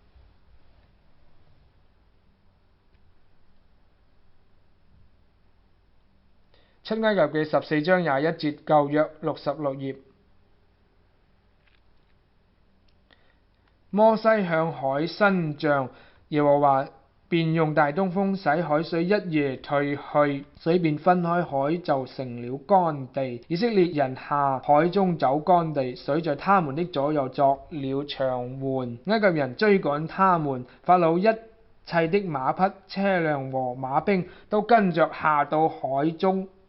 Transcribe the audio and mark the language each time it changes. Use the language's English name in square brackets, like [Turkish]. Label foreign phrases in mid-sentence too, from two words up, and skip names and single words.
[Chinese] 出埃及記14章21節，舊約66頁。摩西向海伸杖，耶和華便用大東風使海水一夜退去，水便分開，海就成了乾地。以色列人下海中走乾地，水在他們的左右作了牆垣。埃及人追趕他們，法老一切的馬匹、車輛和馬兵都跟着下到海中。